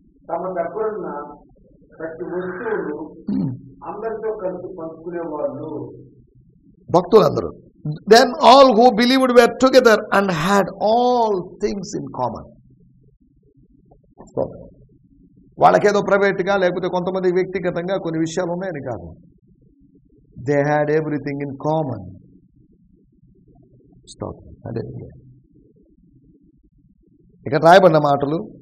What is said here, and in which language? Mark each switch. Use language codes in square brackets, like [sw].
[te] తమ దగ్గరున్న ప్రతి వస్తువులు అందరితో కలిసి పంచుకునేవాళ్ళు. భక్తులందరూ. [en] Then all who believed were together and had all things in common. [te] వాళ్ళకేదో ప్రైవేట్గా లేకపోతే కొంతమంది వ్యక్తిగతంగా కొన్ని విషయాలు ఉన్నాయని కాదు. [en] They had everything in common. [te] అదే ఇక్కడ రాయబడిన మాటలు.